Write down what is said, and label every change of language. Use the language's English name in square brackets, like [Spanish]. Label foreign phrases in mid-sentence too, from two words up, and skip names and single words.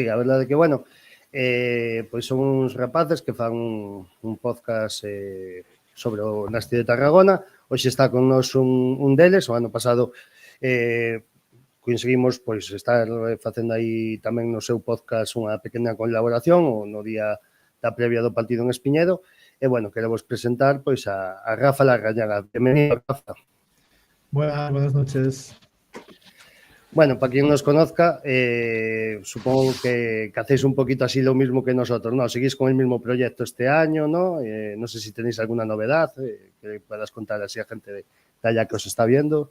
[Galician] A verdade que, bueno, pois son uns rapaces que fan un podcast sobre o Nasti de Tarragona. Hoxe está con nós un deles. O ano pasado conseguimos pois estar facendo aí tamén no seu podcast unha pequena colaboración no día da previa do partido en Espiñedo. E, bueno, queremos presentar pois a Rafa Larrañaga. [Spanish] Bienvenido, Rafa. Buenas noches. Bueno, para quien nos conozca, supongo que hacéis un poquito así lo mismo que nosotros, ¿no? Seguís con el mismo proyecto este año, ¿no? No sé si tenéis alguna novedad que puedas contar así a gente de allá que os está viendo.